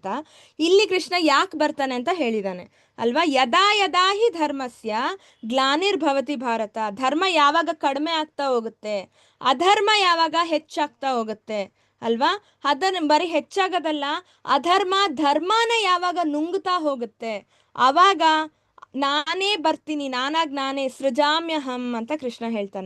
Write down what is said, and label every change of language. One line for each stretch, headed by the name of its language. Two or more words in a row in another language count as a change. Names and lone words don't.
Kannada: ಇಲ್ಲಿ ಕೃಷ್ಣ ಯಾಕೆ ಬರ್ತಾನೆ ಅಂತ ಹೇಳಿದಾನೆ ಅಲ್ವಾ?
Sanskrit: ಯದಾ ಯದಾ ಹಿ ಧರ್ಮಸ್ಯ ಗ್ಲಾನಿರ್ಭವತಿ ಭಾರತ.
Kannada: ಧರ್ಮ ಯಾವಾಗ ಕಡಿಮೆ ಆಗ್ತಾ ಹೋಗುತ್ತೆ, ಅಧರ್ಮ ಯಾವಾಗ ಹೆಚ್ಚಾಗ್ತಾ ಹೋಗುತ್ತೆ ಅಲ್ವಾ? ಅದನ್ನ ಬರೀ ಹೆಚ್ಚಾಗೋದಲ್ಲ, ಅಧರ್ಮ ಧರ್ಮನ ಯಾವಾಗ ನುಂಗ್ತಾ ಹೋಗುತ್ತೆ, ಅವಾಗ ನಾನೇ ಬರ್ತೀನಿ, ನಾನೇ ಸೃಜಾಮ್ಯಹಂ ಅಂತ ಕೃಷ್ಣ ಹೇಳ್ತಾನೆ.